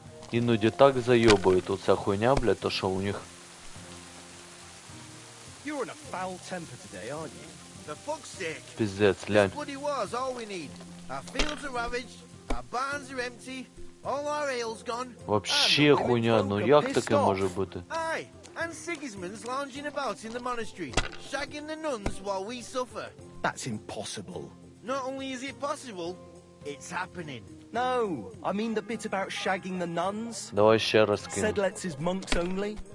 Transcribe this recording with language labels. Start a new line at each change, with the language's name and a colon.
Ukrainian: Іноді так заёбует оця хуйня, блядь, то що у них.
English: You're in a foul temper today, aren't you? For fuck's sake.
Ukrainian: Пиздец, глянь.
English: Bloody war's all we need. Our fields are ravaged, our barns are empty, all our ale's gone.
Ukrainian: Вообще хуйня, ну як таке може бути?
English: Aye, and Sigismund's lounging about in the monastery, shagging the nuns while we suffer. That's impossible. Not only is it possible, it's happening. No, I mean the bit about shagging the nuns.
Ukrainian: Давай ще раз
English: Said
Ukrainian: кину.
English: lets his monks only.